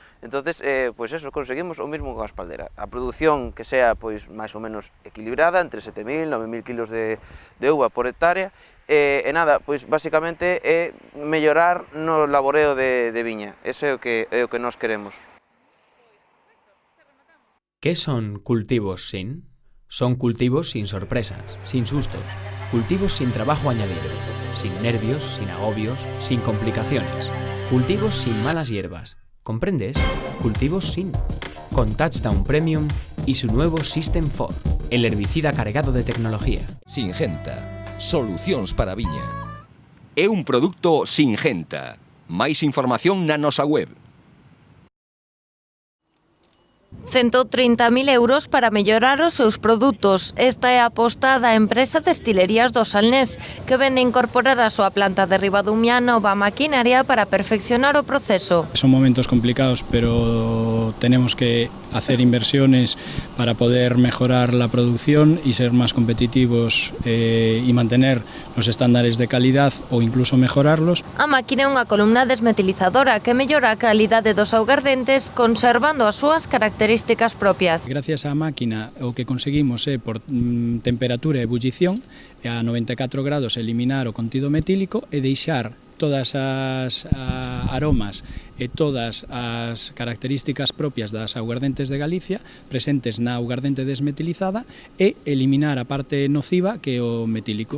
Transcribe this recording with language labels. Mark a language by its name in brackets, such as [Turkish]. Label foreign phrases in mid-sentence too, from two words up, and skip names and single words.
[Galician] Entonces, pues eso, conseguimos o mesmo con a espaldera. A produción que sea pois máis ou menos equilibrada, entre 7.000 e 9.000 kilos de uva por hectárea, e nada, pois basicamente é mellorar no laboreo de viña. Ese é o que nós queremos. [Spanish] Que son cultivos sin? Son cultivos sin sorpresas, sin sustos, cultivos sin trabajo añadido, sin nervios, sin agobios, sin complicaciones, cultivos sin malas hierbas. ¿Comprendes? Cultivos sin. Con Touchdown Premium y su nuevo System 4, el herbicida cargado de tecnología. [Galician] Singenta, solucións para a viña. É un produto Singenta. Máis información na nosa web. 130.000 euros para mellorar os seus produtos. Esta é a aposta da empresa Destilerías do Salnés, que vende incorporar a súa planta de Ribadumia nova maquinaria para perfeccionar o proceso. [Spanish] Son momentos complicados, pero tenemos que hacer inversiones para poder mejorar la producción y ser más competitivos y mantener los estándares de calidad o incluso mejorarlos. [Galician] A máquina é unha columna desmetilizadora que mellora a calidade dos augardentes conservando as súas características propias. Gracias á máquina o que conseguimos é por temperatura e ebullición a 94 grados eliminar o contido metílico e deixar todas as aromas e todas as características propias das augardentes de Galicia presentes na augardente desmetilizada e eliminar a parte nociva que é o metílico.